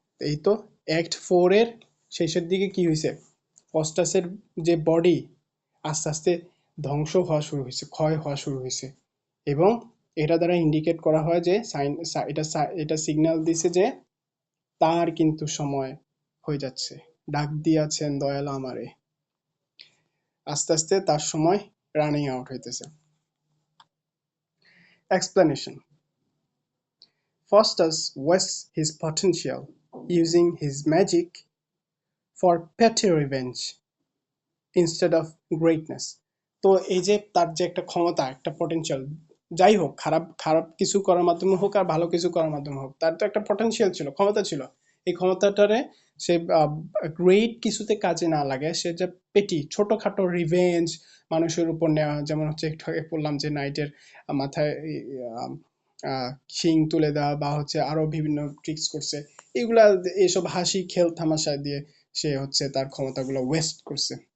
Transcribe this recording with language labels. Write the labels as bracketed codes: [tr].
[bn] এই তো অ্যাক্ট 4 এর শেষের দিকে কি হয়েছে, ফস্টাসের যে বডি আস্তে আস্তে ধ্বংস হওয়া শুরু হয়েছে, ক্ষয় হওয়া শুরু হয়েছে। এবং এটা দ্বারা ইন্ডিকেট করা হয় যে এটা এটা সিগন্যাল দিছে যে তার কিন্তু সময় হয়ে যাচ্ছে, ডাক দিয়াছেন দয়াল আমারে, আস্তে আস্তে তার সময় রানিং আউট হইতেছে। [en] Explanation: Faustus wastes his potential, using his magic for petty revenge instead of greatness. [bn] তো এই যে তার যে একটা ক্ষমতা, একটা পটেনশিয়াল, যাই হোক, খারাপ খারাপ কিছু করার মাধ্যমে হোক আর ভালো কিছু করার মাধ্যমে হোক, তার তো একটা পটেনশিয়াল ছিল, ক্ষমতা ছিল। এই ক্ষমতাটারে সে গ্রেট কিছুতে কাজে না লাগে, সে যে পেটি ছোটখাটো রিভেঞ্জ মানুষের উপর নেওয়া, যেমন হচ্ছে একটু আগে বললাম যে নাইটের মাথায় আহ, আহ, শিং তুলে দেওয়া, বা হচ্ছে আরো বিভিন্ন ট্রিক্স করছে, এগুলা, এসব হাসি খেল তামাশা দিয়ে সে হচ্ছে তার ক্ষমতাগুলো ওয়েস্ট করছে।